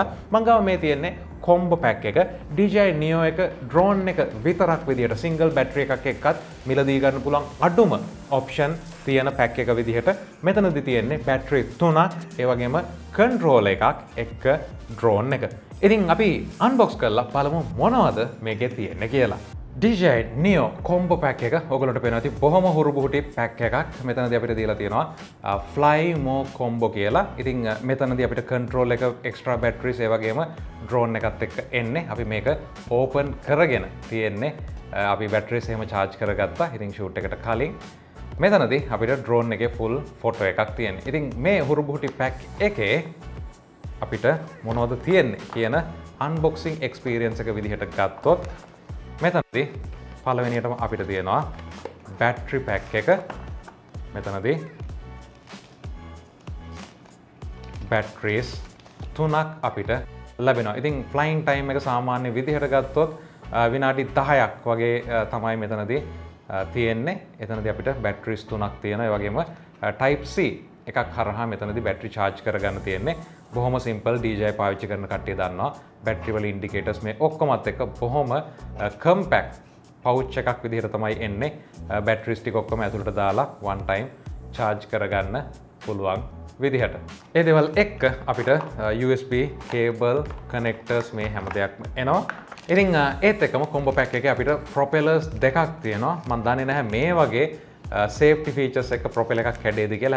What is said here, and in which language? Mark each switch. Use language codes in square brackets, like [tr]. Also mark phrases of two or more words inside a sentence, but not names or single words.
[si] මං ගාව මේ තියෙන්නේ [en] combo pack [si] එක. DJI Neo එක drone එක විතරක් විදියට [en] single battery [si] එකක් එක්කත් මිලදී ගන්න පුළුවන් අඩුම option තියෙන pack එක විදිහට මෙතනදී තියෙන්නේ battery 3ක් ඒ වගේම control එකක් එක්ක drone එක. ඉතින් අපි unbox කරලා බලමු මොනවද මේකේ තියෙන්නේ කියලා. DJI Neo [en] combo pack [si] එක ඔයගොල්ලන්ට පේනවා ඇති බොහොම හුරුබුහුටි pack එකක්. මෙතනදී අපිට දීලා තියෙනවා [en] fly more combo [si] කියලා. ඉතින් මෙතනදී අපිට control එක [en] extra batteries [si] ඒ වගේම drone එකත් එක්ක එන්නේ. අපි මේක open කරගෙන තියෙන්නේ. අපි batteries එහෙම charge කරගත්තා. ඉතින් shoot එකට කලින් මෙතනදී අපිට drone එකේ [en] full photo [si] එකක් තියෙන්නේ. ඉතින් මේ හුරුබුහුටි pack එකේ අපිට මොනවද තියෙන්නේ කියන [en] unboxing experience [si] එක විදිහට ගත්තොත් මෙතනදී පළවෙනියටම අපිට තියෙනවා [en] battery pack [si] එක. මෙතනදී batteries 3ක් අපිට ලැබෙනවා. ඉතින් [en] flying time [si] එක සාමාන්‍ය විදිහට ගත්තොත් විනාඩි 10ක් වගේ තමයි මෙතනදී තියෙන්නේ. එතනදී අපිට batteries 3ක් තියෙනවා. ඒ වගේම [en] type C [si] එකක් හරහා මෙතනදී [en] battery charge [si] කරගන්න තියෙන්නේ. බොහොම simple DJI පාවිච්චි කරන කට්ටිය දන්නවා. battery වල indicators මේ ඔක්කොමත් එක්ක බොහොම [en] compact pouch [si] එකක් විදිහට තමයි එන්නේ. batteries ටික ඔක්කොම ඇතුළට දාලා [en] one time charge [si] කරගන්න පුළුවන් විදිහට. ඒ දේවල් එක්ක අපිට [en] USB cable connectors [si] මේ හැම දෙයක්ම එනවා. ඉතින් ඒත් එක්කම [en] combo pack [si] එකේ අපිට propellers දෙකක් තියෙනවා. මම දන්නේ නැහැ මේ වගේ [en] safety features [si] එක propeller එකක් කැඩේද කියලා.